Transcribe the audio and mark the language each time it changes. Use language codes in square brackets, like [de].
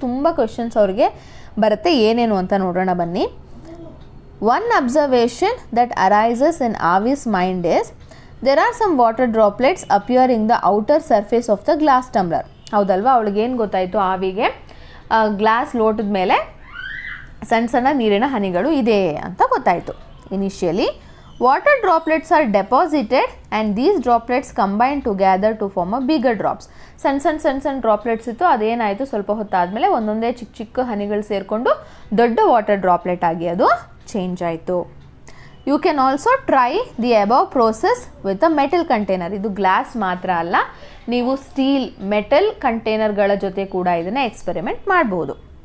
[kn] ತುಂಬ questions ಅವ್ರಿಗೆ ಬರುತ್ತೆ. ಏನೇನು ಅಂತ ನೋಡೋಣ ಬನ್ನಿ. [en] One observation that arises in Avi's mind is there are some water droplets appearing the outer surface of the glass tumbler. [kn] ಹೌದಲ್ವಾ? ಅವಳಿಗೆ ಏನು ಗೊತ್ತಾಯಿತು? ಆವಿಗೆ ಗ್ಲಾಸ್ ಲೋಟದ ಮೇಲೆ ಸಣ್ಣ ಸಣ್ಣ ನೀರಿನ ಹನಿಗಳು ಇದೆ ಅಂತ ಗೊತ್ತಾಯಿತು. [en] initially. Water droplets are deposited and these droplets combine together to form a bigger drops. [kn] ಸಣ್ಣ ಡ್ರಾಪ್ಲೆಟ್ಸ್ ಇತ್ತು, ಅದೇನಾಯಿತು ಸ್ವಲ್ಪ ಹೊತ್ತಾದಮೇಲೆ ಒಂದೊಂದೇ ಚಿಕ್ಕ ಚಿಕ್ಕ ಹನಿಗಳು ಸೇರಿಕೊಂಡು ದೊಡ್ಡ ವಾಟರ್ ಡ್ರಾಪ್ಲೆಟ್ ಆಗಿ ಅದು ಚೇಂಜ್ ಆಯಿತು. [en] You can also try the above process with a metal container. [kn] ಇದು ಗ್ಲಾಸ್ ಮಾತ್ರ ಅಲ್ಲ, ನೀವು ಸ್ಟೀಲ್ ಮೆಟಲ್ ಕಂಟೈನರ್ಗಳ ಜೊತೆ ಕೂಡ ಇದನ್ನು ಎಕ್ಸ್ಪೆರಿಮೆಂಟ್ ಮಾಡ್ಬೋದು.